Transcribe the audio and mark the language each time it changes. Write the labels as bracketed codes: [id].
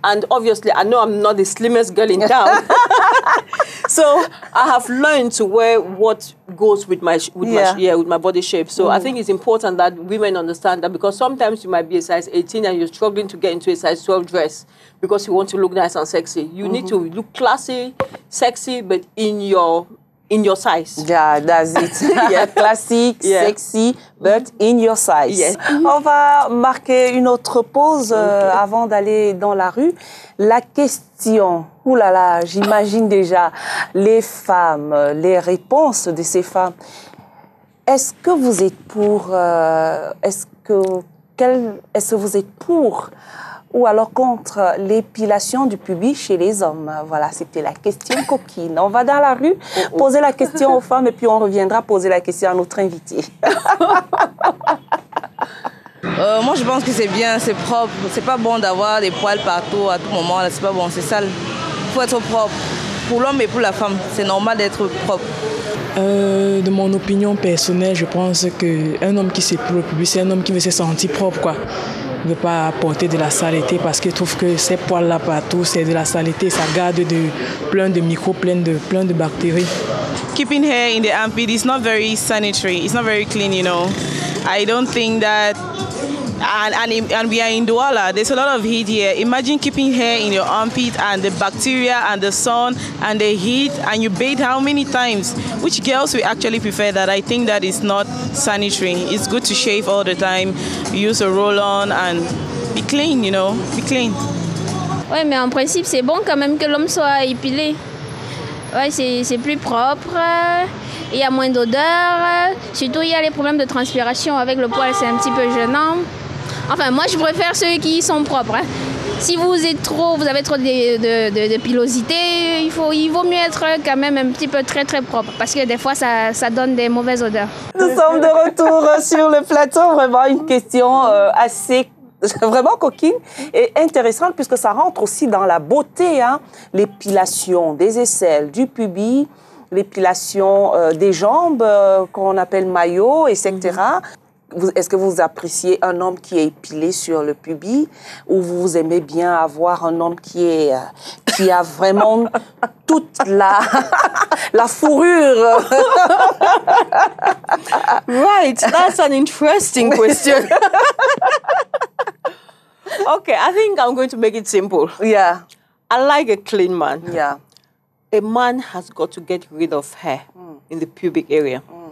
[en] And obviously, I know I'm not the slimmest girl in town. So I have learned to wear what goes with my body shape. So I think it's important that women understand that, because sometimes you might be a size 18 and you're struggling to get into a size 12 dress because you want to look nice and sexy. You need to look classy, sexy, but in your size. Yeah, that's it. Yeah. Classique, sexy, but in your size. Yes. [fr] On va marquer une autre pause avant d'aller dans la rue. La question, ouh là là, j'imagine déjà les femmes, les réponses de ces femmes. Est-ce que vous êtes pour, est-ce que vous êtes pour ou alors contre l'épilation du pubis chez les hommes? Voilà, c'était la question coquine. On va dans la rue, poser la question aux femmes et puis on reviendra poser la question à notre invité. Moi, je pense que c'est bien, c'est propre. C'est pas bon d'avoir des poils partout à tout moment. C'est pas bon, c'est sale. Il faut être propre. Pour l'homme et pour la femme, c'est normal d'être propre. De mon opinion personnelle, je pense qu'un homme qui s'épile le pubis, c'est un homme qui veut se sentir propre, quoi. Il ne veut pas apporter de la saleté parce qu'il trouve que ces poils-là partout, c'est de la saleté. Ça garde plein de microbes, plein de bactéries. [en] Keeping hair in the armpit is not very sanitary. It's not very clean, you know. I don't think that... And we are in Douala. There's a lot of heat here. Imagine keeping hair in your armpit and the bacteria and the sun and the heat, and you bathe how many times? Which girls will actually prefer that? I think that is not sanitary. It's good to shave all the time, use a roll-on and be clean, you know, be clean. [fr] Ouais, mais en principe, c'est bon quand même que l'homme soit épilé. Ouais, c'est plus propre. il y a moins d'odeur. Surtout, il y a les problèmes de transpiration avec le poil, c'est un petit peu gênant. Enfin, moi, je préfère ceux qui sont propres. Hein. Si vous avez trop de pilosité, il vaut mieux être quand même un petit peu très très propre parce que des fois ça donne des mauvaises odeurs. Nous sommes de retour sur le plateau. Vraiment une question assez vraiment coquine et intéressante puisque ça rentre aussi dans la beauté. Hein? L'épilation des aisselles, du pubis, l'épilation des jambes qu'on appelle maillot, etc. Est-ce que vous appréciez un homme qui est épilé sur le pubis ou vous aimez bien avoir un homme qui a vraiment toute la fourrure? [en] Right, that's an interesting question. Okay, I think I'm going to make it simple. Yeah. I like a clean man. Yeah. A man has got to get rid of hair in the pubic area.